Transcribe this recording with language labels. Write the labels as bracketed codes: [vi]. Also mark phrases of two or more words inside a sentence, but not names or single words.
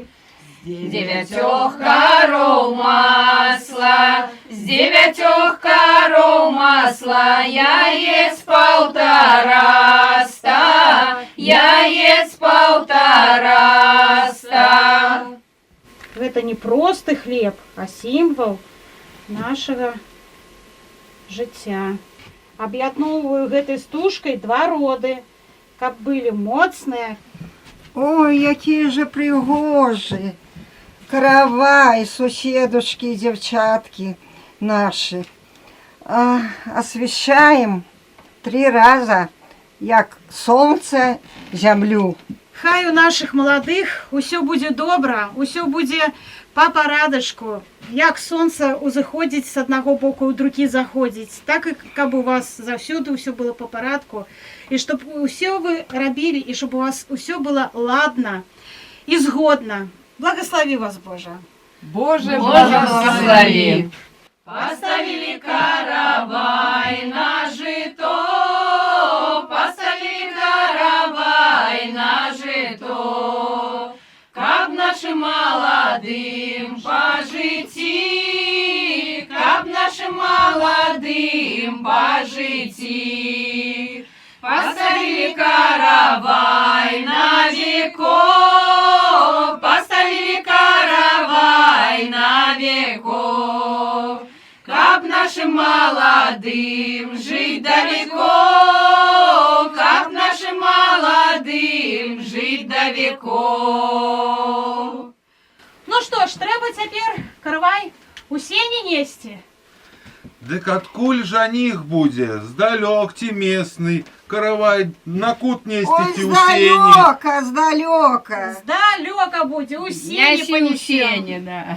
[ru] С 9 коров масла, с 9 коров масла, яец 150, яец 150. Это не просто хлеб, а символ нашего жыцця. [be] Аб'ядноўваю гэтай стужкай 2 роды, каб былі моцныя. Ой, якія же пригожі. [ru] Каравай, суседушки, девчатки наши. Освещаем 3 раза, як солнце, землю. [be] Хай у наших молодых усё будзе добра, усё будзе па парадачку. Як сонца узыходзіць з аднаго боку, у другі заходзіць, так і каб у вас заўсёды ўсё было па парадку. І чтоб усё вы рабілі, і щоб у вас усё было ладна і згодна. [ru] Благослови вас, Боже. Боже, Благослови. [be] Поставили каравай на жито, поставили каравай на жито, каб нашим молодым по житті, каб нашим молодым по житті. Поставили каравай на веков, поставили каравай на веков, каб нашим молодым жить далеко, каб нашим молодым жить до веков. Ну что ж, трэба цяпер каравай у сені несці. Дык адкуль жаніх будзе? Здалёк ці местный? Каравай на кут Ой, несці ў сені. [ru] сдалека, сдалека. [be] Здалёка будзе, у сені Нясі у панесем. сені, да.